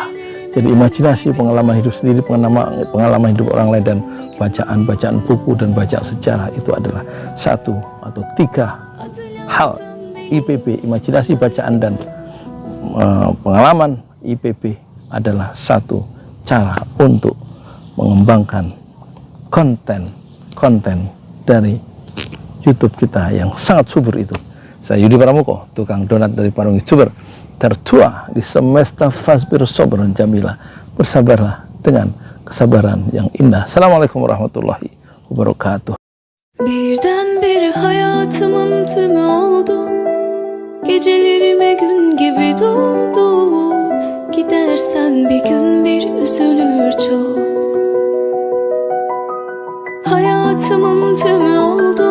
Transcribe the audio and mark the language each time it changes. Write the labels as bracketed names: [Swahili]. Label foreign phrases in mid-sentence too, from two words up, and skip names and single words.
[Indonesian] Jadi imajinasi, pengalaman hidup sendiri, pengalaman hidup orang lain, dan bacaan-bacaan buku dan bacaan sejarah itu adalah 1 atau 3 hal IPB, imajinasi bacaan dan pengalaman IPB adalah satu cara untuk mengembangkan konten dari YouTube kita yang sangat subur itu. Saya Yudi Pramuko, tukang donat dari Parung Youtuber tertua di semesta [Arabic] فاصبر صبرا جميلا. [Indonesian] Bersabarlah dengan kesabaran yang indah. [Arabic] السلام عليكم ورحمة الله وبركاته. [Turkish] Birdenbire hayatımın tümü oldu. Gecelerime gün gibi doğdu. Gidersen bir gün bir üzülür çok. Hayatımın tümü oldu.